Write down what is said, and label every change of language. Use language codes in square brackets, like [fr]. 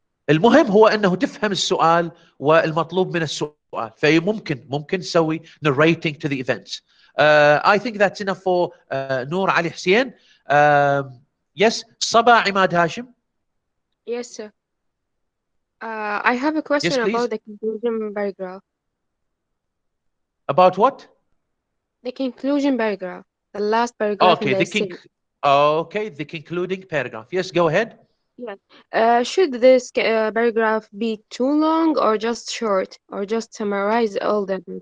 [ar] المهم هو انه تفهم السؤال والمطلوب من السؤال، فممكن تسوي [en] narrating to the events. I think that's enough for نور علي حسين. Yes, صبا عماد هاشم. Yes, sir. I have a question about the conclusion paragraph. About what? The conclusion paragraph, the last paragraph in the essay. Okay, the concluding paragraph. Yes, go ahead. Yes. Should this paragraph be too long or just short, or just summarize all the...